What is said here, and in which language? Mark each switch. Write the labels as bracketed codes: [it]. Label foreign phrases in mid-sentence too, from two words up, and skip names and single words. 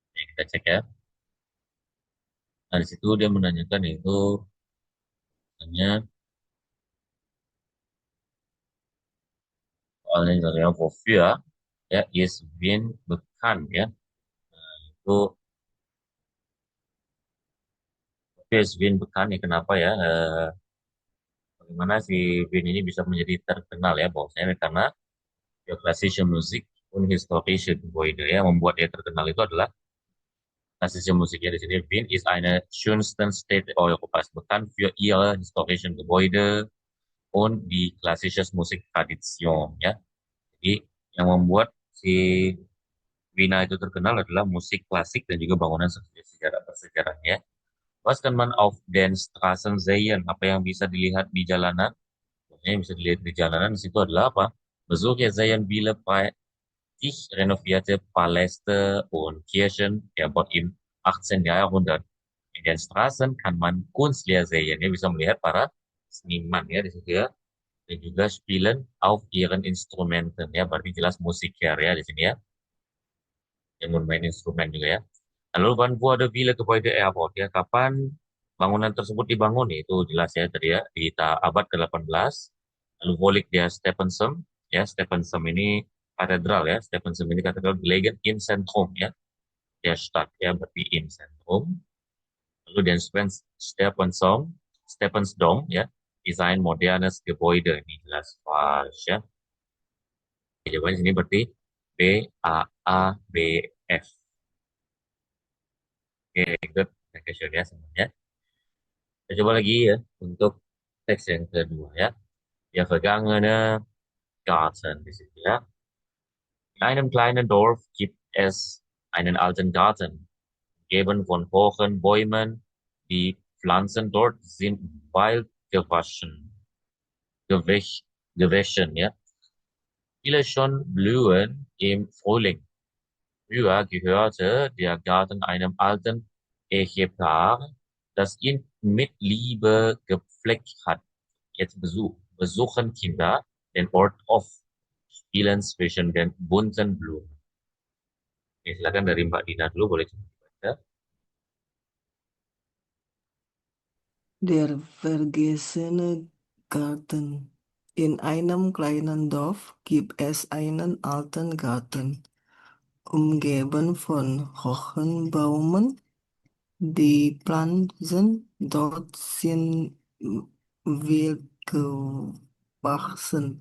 [id] kita cek ya. Nah, di situ dia menanyakan itu, tanya soalnya misalnya wofür ya [de] is Wien bekannt [id] ya. Itu [de] wofür is Wien bekannt [id] ya, kenapa ya? Bagaimana si Wien ini bisa menjadi terkenal ya? Bahwasanya karena ya [de] klassische Musik und historische Gebäude [id] ya, membuat dia terkenal itu adalah klassische Musiknya di sini. [de] Wien ist eine schönsten Städte Europas, bekannt für ihre historischen Gebäude und die klassische Musiktradition ya. [id] Jadi yang membuat si Wina itu terkenal adalah musik klasik dan juga bangunan sejarah bersejarahnya. [de] Was kann man auf den Straßen sehen? [id] Apa yang bisa dilihat di jalanan? Yang bisa dilihat di jalanan di situ adalah apa? [de] Besucher sehen viele prächtig renovierte Paläste und Kirchen erbaut im 18. Jahrhundert. In den Straßen kann man Kunstler sehen. [id] Ya, bisa melihat para seniman ya di situ ya. Dan juga [de] spielen auf ihren Instrumenten [id] ya. Berarti jelas musiker ya di sini ya. Yang bermain instrumen juga ya. Lalu [de] wann wurde Wille Gebäude erbaut [id] ya, kapan bangunan tersebut dibangun itu jelas ya tadi ya di abad ke-18. Lalu [de] wo liegt der Stephenson [id] ya, Stephenson ini katedral ya, Stephenson ini katedral [de] gelegen im Zentrum [id] ya, [de] der Stadt [id] ya, berarti [de] im Zentrum. [id] Lalu [de] den Stephenson Stephansdom [id] ya, desain [de] modernes Gebäude, [id] ini jelas falsch ya. Jawabannya sini berarti B A A B F. Oke, good. [en] Thank you [id] ya semuanya. Kita coba lagi ya untuk teks yang kedua ya. [de] Der vergangene Garten [id] di situ ya. [de] In einem kleinen Dorf gibt es einen alten Garten, umgeben von hohen Bäumen. Die Pflanzen dort sind wild gewäschen, ja. Viele schon blühen im Frühling. Früher gehörte der Garten einem alten Ehepaar, das ihn mit Liebe gepflegt hat. Jetzt besuchen Kinder den Ort oft, spielen zwischen den bunten Blumen. [id] Oke, silakan dari Mbak Dina dulu, boleh coba dibaca. [de] Der vergessene Garten. In einem kleinen Dorf gibt es einen alten Garten, umgeben von hohen Bäumen. Die Pflanzen dort sind wild gewachsen.